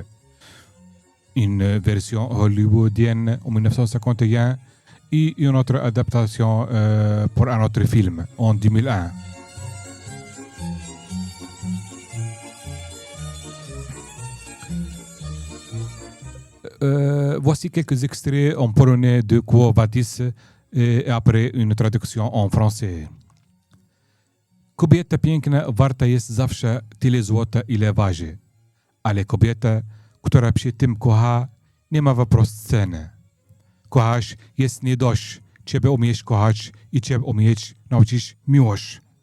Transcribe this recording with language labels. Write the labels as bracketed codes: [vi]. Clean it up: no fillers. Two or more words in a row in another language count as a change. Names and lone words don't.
[fr] Une version hollywoodienne en 1951 et une autre adaptation pour un autre film en 2001. Voici quelques extraits en polonais de Quo Vadis et après une traduction en français. [pl] Kobieta piękna warta jest zawsze tyle złota, ile waży. Ale kobieta, która przy tym kocha, nie ma wprost ceny. Kochać jest nie dość. Ciebie umieć kochać i ciebie umieć nauczyć miłość.